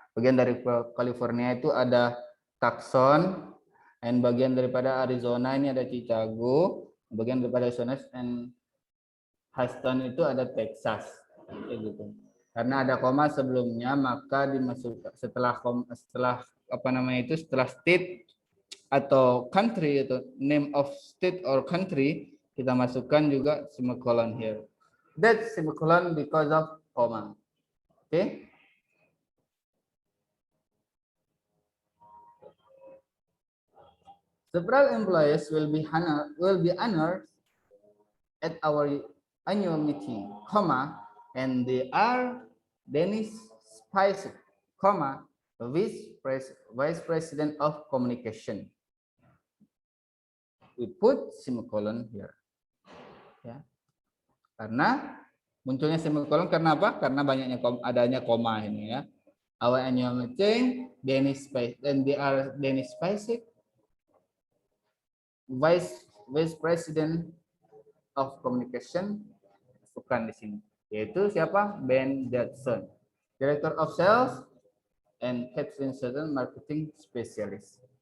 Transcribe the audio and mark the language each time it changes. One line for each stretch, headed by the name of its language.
Indonesian: Bagian dari California itu ada Tucson, dan bagian daripada Arizona ini ada Chicago, bagian daripada Arizona and Houston itu ada Texas, kayak gitu. Karena ada koma sebelumnya, maka dimasukkan setelah apa namanya itu setelah state atau country atau
English: name of state or country
Indonesian: kita masukkan juga semicolon here.
English: That's semicolon because of comma. Okay. Several employees will be honored at our annual meeting, comma, and they are Dennis Spicer, comma, Vice President of Communication. We put semicolon here. Ya.
Indonesian: Karena munculnya semicolon karena apa? Karena banyaknya adanya koma ini ya.
English: Our annual meeting, Dennis Spicer, and they are Dennis Spicer, Vice President of Communication,
Indonesian: bukan di sini. Yaitu siapa?
English: Ben Jackson, Director of Sales and Catherine Sutton, Marketing Specialist.